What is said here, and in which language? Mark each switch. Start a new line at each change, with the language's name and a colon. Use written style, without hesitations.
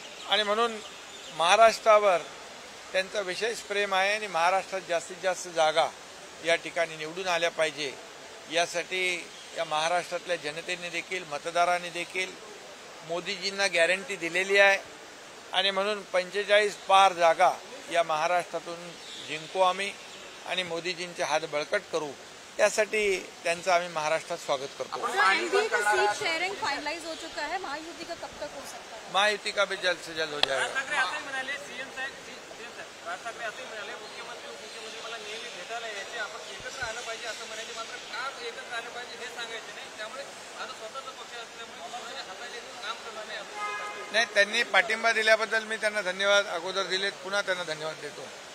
Marathi: आणि म्हणून महाराष्ट्रावर त्यांचं विशेष प्रेम आहे आणि महाराष्ट्रात जास्तीत जास्त जागा या ठिकाणी निवडून आल्या पाहिजे यासाठी या महाराष्ट्रातल्या जनतेने देखील, मतदारांनी देखील मोदीजींना गॅरंटी दिलेली आहे आणि म्हणून 45 पार जागा या महाराष्ट्रातून जिंकू आम्ही आणि मोदीजींचे हात बळकट करू, त्यासाठी त्यांचं आम्ही महाराष्ट्रात स्वागत करतो।
Hindi: सीट शेयरिंग फाइनलाइज हो चुका है, महायुति का कब तक हो सकता है? महायुति का भी जल्द से जल्द हो जाएगा।
Marathi: राज ठाकरे असंही म्हणाले मुख्यमंत्री उपमुख्यमंत्री मला नेहमी भेटायला यायचे आपण एकत्र आलं पाहिजे असं म्हणायचे मात्र का एकत्र आलं पाहिजे हे सांगायचे नाही त्यामुळे आता स्वतःचा पक्ष असल्यामुळे कोणाच्या हाताने काम करणार नाही असं ते सांगतात. नाही, त्यांनी पाठिंबा दिल्याबद्दल मी त्यांना धन्यवाद अगोदर दिलेत, पुन्हा त्यांना धन्यवाद देतो.